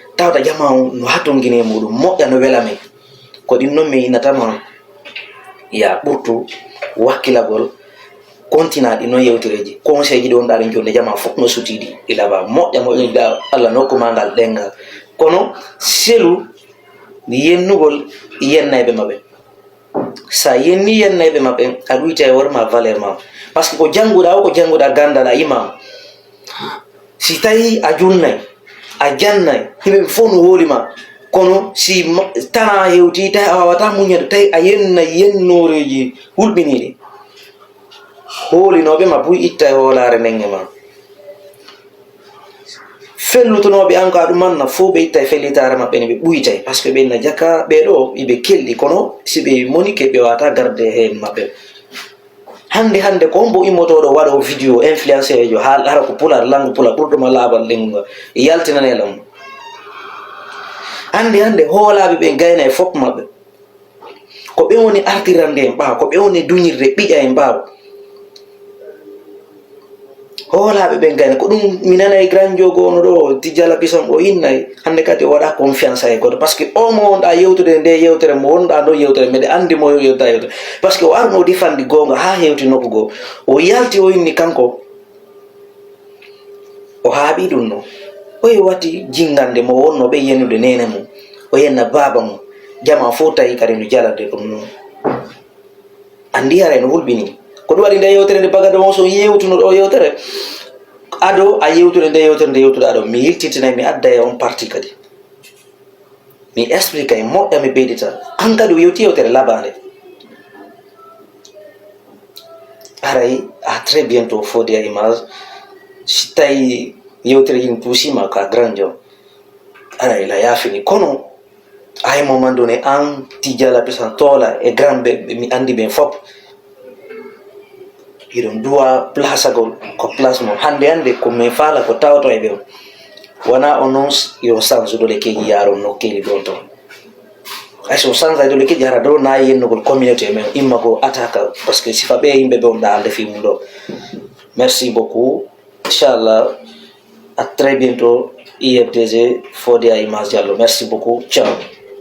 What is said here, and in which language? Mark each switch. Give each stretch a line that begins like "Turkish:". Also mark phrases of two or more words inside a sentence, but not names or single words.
Fula: tawta jama no hatongine muɗum moƴƴa no wela men ko ɗin noon mi innatama ya ɓurtu wakkilagol continaɗi noon yewtereji conseil ji ɗi wonɗa ɗen jonde jama fof no sutiɗi ilaba moƴƴa moƴƴa Allah nokkuma ngal ɗengal kono selu yennugol yennayɓe maɓɓe sa yenni yennayɓe maɓɓe a ɗuyta e worma valeur ma
French: par ce que
Fula: ko jannguɗa o ko jannguɗa gandal a imam si tawi a junnay a jannay yimɓe fof no hoolima kono si tana hewti tawi a wawata muñade tawi a yennay yennoreji hulɓiniɗi hoolinoɓe ma buy itta e hoolare ndenge ma fellutonoɓe an ko aɗum manna fof ɓe itta e fellitare maɓɓe ne ɓe ɓuytay
French: par ce que
Fula: ɓenna jakka ɓeɗo iɓe kelɗi kono si ɓe monike ɓe wata garde hen maɓɓe hande ko hombo immotoɗo waɗo
French: vidéo influenceur
Fula: jo hara ko pular langue pular ɓurɗoma laaɓal lenguga yaltinanelam hande hoolaɓe ɓe gayna e fop maɓɓe ko ɓe woni artirande en ɓaawa ko ɓe woni duñirde ɓiƴa en ɓaawa hoolaɓe ɓe gayna ko ɗum mi nana e grand jogono ɗo tijjala bisam o innay hande kadi o waɗa confiance e goto
French: par ce que
Fula: o mo wonɗa yewtude nde yewtere mo wonɗa ɗo yewtere mbeɗe andi mo yewta yewtere
French: par ce que
Fula: o arno difandi gonga ha hewti nokku goo o yalti o inni kanko o haaɓi ɗum no oye watti jingande mo wonno ɓe yennude nene mum o yenna baba mum jama fo tawi kadi no jalande ɗum noon andi ara no hulɓini ko ɗum waɗi nde yewtere nde bagade on so yewtuno ɗo yewtere aɗo a yewtude nde yewtere nde yewtude aɗo mi yiltitinay mi adda e on parti kadi mi explique e moƴƴa mi ɓeydita an kadi o yewti yewtere labande aray
French: à très bientôt
Fula: Fodé Image si tawi yewtere yin puusima ko a grand jom aray la yaafini kono ay
French: moment donné
Fula: an tijala pesan toola e grand ɓe mi andi ɓen fop iɗon duwa place agol ko place mo hande ko min faala ko tawto e ɓen wona o noon yo change dole keji yaron nokkeli ɗon ton hay so change ay dole keji hara dow nayi yennugol communauté men imma ko
French: attaque par ce que
Fula: sifa ɓe yimɓe ɓe on ɗa ande fimum ɗo
French: merci beaucoup inchallah à très bientôt
Fula: IFDG Fodé Image Diallo
French: merci beaucoup ciao